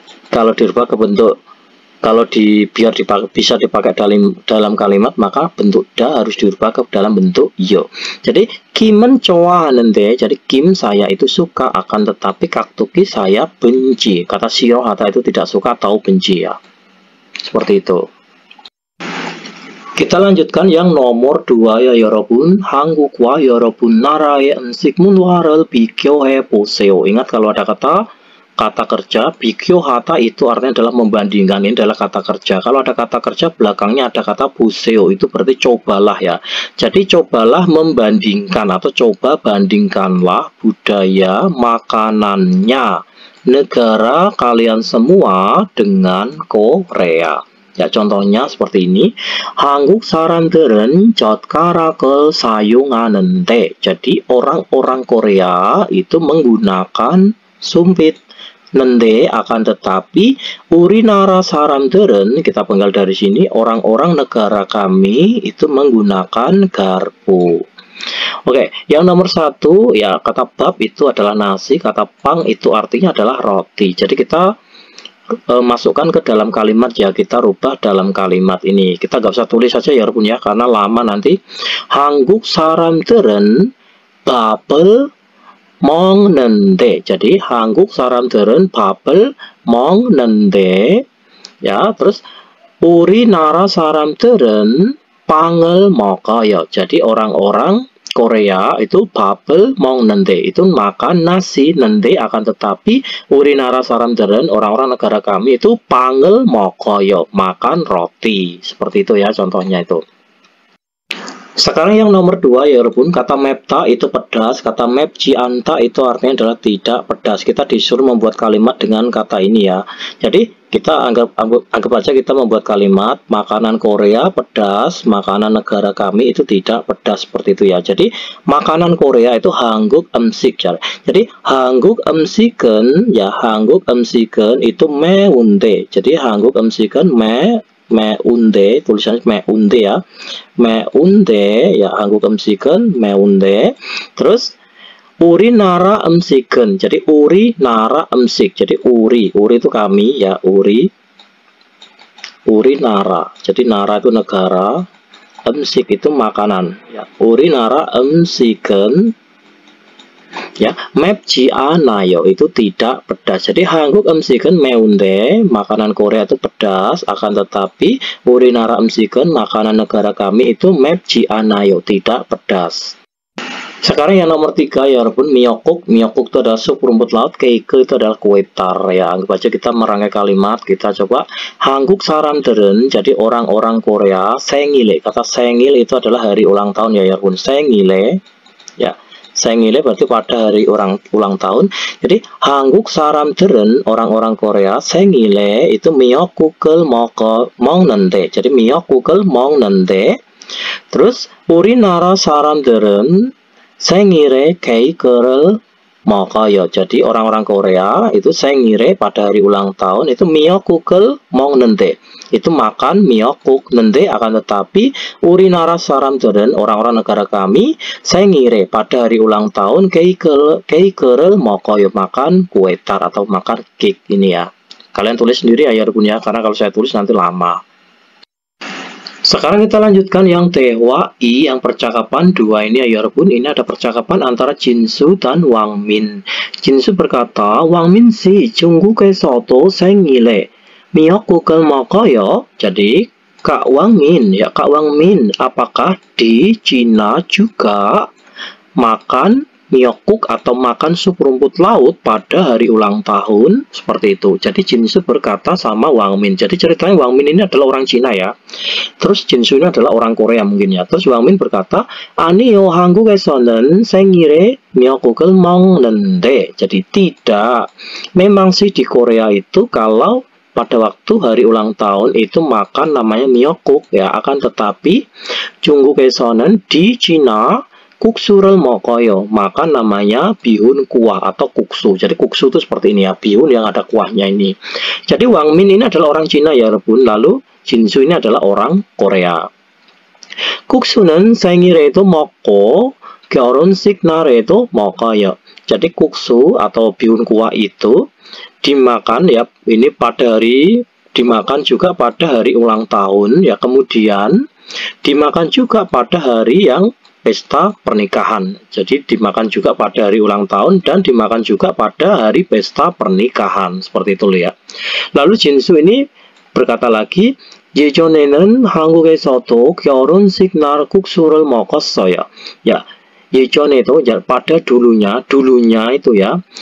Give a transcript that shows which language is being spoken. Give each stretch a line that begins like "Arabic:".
Indonesian: Kalau dirubah ke bentuk, kalau biar bisa dipakai dalam kalimat, maka bentuk da harus dirubah ke dalam bentuk yo. Jadi
Korean: kim은 좋아하는데,
Indonesian: jadi kim saya itu suka, akan tetapi 깍두기 saya benci. Kata 싫어하다 itu tidak suka atau benci ya. Seperti itu. kita lanjutkan yang nomor 2 ya
Korean: 여러분. 한국과 여러분 나라의 음식 문화를 비교해 보세요.
Indonesian: Ingat kalau ada kata kerja, 비교하다 itu artinya adalah membandingkan. Ini adalah kata kerja. Kalau ada kata kerja, belakangnya ada kata 보세요, itu berarti cobalah ya. Jadi cobalah membandingkan atau coba bandingkanlah budaya makanannya negara kalian semua dengan Korea. Ya, contohnya seperti ini.
Korean: 한국 사람들은 젓가락을 사용하는데.
Indonesian: Jadi orang-orang Korea itu menggunakan sumpit. Nende akan tetapi
Korean: urinara saramderen,
Indonesian: kita penggal dari sini, orang-orang negara kami itu menggunakan garpu. Oke, yang nomor 1 ya, kata bab itu adalah nasi, kata pang itu artinya adalah roti. Jadi kita masukkan ke dalam kalimat ya, kita rubah dalam kalimat ini. Kita gak usah tulis saja ya punya, karena lama nanti.
Korean: 한국 사람들은 밥을 먹는데, jadi 한국 사람들은 밥을 먹는데 ya, terus 우리나라 사람들은 빵을 먹어요.
Indonesian: Jadi orang-orang Korea itu
Korean: 밥을 먹는데
Indonesian: itu makan nasi, nende akan tetapi
Korean: 우리나라 사람들은
Indonesian: orang-orang negara kami itu
Korean: 빵을 먹어요,
Indonesian: makan roti. Seperti itu ya contohnya itu. Sekarang yang nomor 2 ya Rebun, kata mepta itu pedas, kata mepjianta itu artinya adalah tidak pedas. Kita disuruh membuat kalimat dengan kata ini ya. Jadi kita anggap aja kita membuat kalimat makanan Korea pedas, makanan negara kami itu tidak pedas, seperti itu ya. Jadi makanan Korea itu
Korean: 한국 음식. Jadi 한국 음식은 ya, 한국 음식은 itu 매운데. Jadi 한국 음식은 매운데,
Indonesian: tulisannya
Korean: 매운데 ya, 매운데 ya, 한국 음식은 매운데.
Indonesian: Terus
Korean: 우리나라 음식은,
Indonesian: jadi 우리나라 음식, jadi uri itu kami ya, 우리나라, jadi nara itu negara, 음식 itu makanan ya, 우리나라 음식은 ya,
Korean: 맵지않아요
Indonesian: itu tidak pedas. Jadi
Korean: 한국 음식은 매운데,
Indonesian: makanan Korea itu pedas, akan tetapi
Korean: 우리나라 음식은,
Indonesian: makanan negara kami itu
Korean: 맵지않아요,
Indonesian: tidak pedas. Sekarang yang nomor 3 ya Rebun, miokuk. Miokuk itu adalah sup rumput laut, keike itu adalah kue tar ya. Anggap aja kita merangkai kalimat, kita coba
Korean: 한국 사람들은,
Indonesian: jadi orang-orang Korea,
Korean: 생일에,
Indonesian: kata 생일 itu adalah hari ulang tahun ya Rebun, 생일에 ya. 생일에 berarti pada hari ulang tahun.
Korean: Jadi 한국 사람들은,
Indonesian: orang-orang Korea,
Korean: 생일에 itu 미역국을 먹는데. jadi 미역국을 먹는데.
Indonesian: Terus
Korean: 우리나라 사람들은 생일에 케이크를 먹어요.
Indonesian: Jadi orang-orang Korea itu 생일에 pada hari ulang tahun itu
Korean: 미역국을 먹는데,
Indonesian: itu makan 미역국. 는데 akan tetapi
Korean: 우리나라 사람들은,
Indonesian: orang-orang negara kami, 생일에 pada hari ulang tahun
Korean: 케이크를 먹어요,
Indonesian: makan kue tar atau makan cake. Ini ya, kalian tulis sendiri ya punya, karena kalau saya tulis nanti lama. Sekarang kita lanjutkan yang Tehwa I, yang percakapan 2 ini ya Yarbun. Ini ada percakapan antara Jinsu dan Wang Min. Jinsu berkata, Wang Min si
Korean: 중국에서도 생일에 미역국을 먹어요.
Indonesian: Jadi Kak Wang Min, ya Kak Wang Min, apakah di Cina juga makan miokuk atau makan sup rumput laut pada hari ulang tahun? Seperti itu. Jadi Jinsu berkata sama Wang Min. Jadi ceritanya Wang Min ini adalah orang Cina ya. Terus Jinsu ini adalah orang Korea mungkin ya. Terus Wang Min berkata,
Korean: 아니요, 한국에서는 생일에 미역국을 먹는데.
Indonesian: Jadi tidak. Memang sih di Korea itu kalau pada waktu hari ulang tahun itu makan namanya miokuk ya. Akan tetapi
Korean: 중국에서는
Indonesian: di Cina
Korean: 국수를 먹어요.
Indonesian: Makan namanya bihun kuah atau kuksu. Jadi kuksu itu seperti ini ya, bihun yang ada kuahnya ini. Jadi Wang Min ini adalah orang Cina ya Rebun. Lalu Jinsu ini adalah orang Korea.
Korean: 국수는 생일에도 먹고 결혼식 날에도 먹어요.
Indonesian: Jadi kuksu atau bihun kuah itu dimakan ya, ini pada hari, dimakan juga pada hari ulang tahun ya. Kemudian dimakan juga pada hari yang pesta pernikahan. Jadi dimakan juga pada hari ulang tahun dan dimakan juga pada hari pesta pernikahan. Seperti itu ya. Lalu Jinsu ini berkata lagi,
Korean: 예전에는 한국에서도 결혼식 날 국수를 먹었어요.
Indonesian: Ya,
Korean: 예전에
Indonesian: itu ya, pada dulunya itu ya.